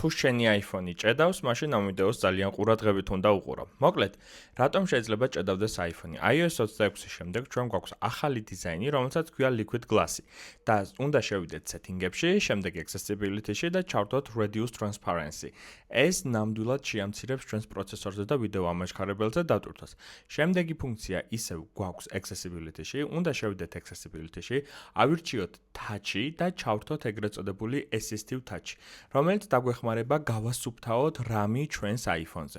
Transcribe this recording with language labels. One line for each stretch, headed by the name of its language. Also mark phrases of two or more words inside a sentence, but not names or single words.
Georgian: თუ შენი iPhone-ი ჭედავს, მაშინ ამ ვიდეოს ძალიან ყურადღებით უნდა უყურო. მოკლედ, რატომ შეიძლება ჭედავდეს iPhone-ი? iOS 26-ის შემდეგ ჩვენ გვაქვს ახალი დიზაინი, რომელსაც ქვია Liquid Glass-ი და უნდა შევიდეთ setting-ებში, შემდეგ accessibility-ში და ჩავთვალოთ
English: reduce transparency.
Georgian: ეს ნამდვილად შეამცირებს ჩვენს პროცესორზე და ვიდეო ამაჩქარებელზე დატვირთვას. შემდეგი ფუნქცია ისევ გვაქვს accessibility-ში, უნდა შევიდეთ accessibility-ში, ავირჩიოთ touch-ი და ჩავთვალოთ ეგრეთ წოდებული
English: assistive touch,
Georgian: რომელიც დაგვეხმარება გავასუფთავოთ RAM-ი ჩვენს iPhone-ზე.